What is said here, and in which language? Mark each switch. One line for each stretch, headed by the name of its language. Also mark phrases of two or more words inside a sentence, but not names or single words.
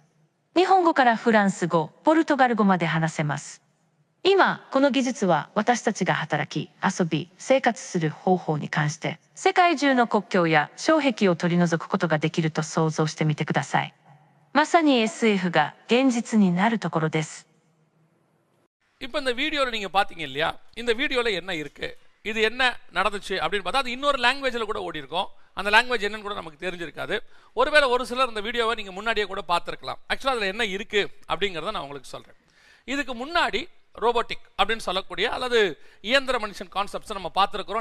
Japanese: 日本語からフランス語、ポルトガル語まで話せます。今、この技術は私たちが働き、遊び、生活する方法に関して、世界中の国境や障壁を取り除くことができると想像してみてください。まさに SF が現実になるところです。
Tamil: இப்போ இந்த வீடியோவில் நீங்கள் பார்த்தீங்க இல்லையா, இந்த வீடியோவில் என்ன இருக்குது, இது என்ன நடந்துச்சு அப்படின்னு பார்த்தா அது இன்னொரு லாங்குவேஜில் கூட ஓடி இருக்கும். அந்த லாங்குவேஜ் என்னன்னு கூட நமக்கு தெரிஞ்சிருக்காது. ஒருவேளை ஒரு சிலர் இந்த வீடியோவை நீங்கள் முன்னாடியே கூட பார்த்துருக்கலாம். ஆக்சுவலாக அதில் என்ன இருக்குது அப்படிங்கிறத நான் உங்களுக்கு சொல்கிறேன். இதுக்கு முன்னாடி ரோபோட்டிக் அப்படின்னு சொல்லக்கூடிய அல்லது இயந்திர மனுஷன் கான்செப்ட்ஸை நம்ம பார்த்துருக்குறோம்.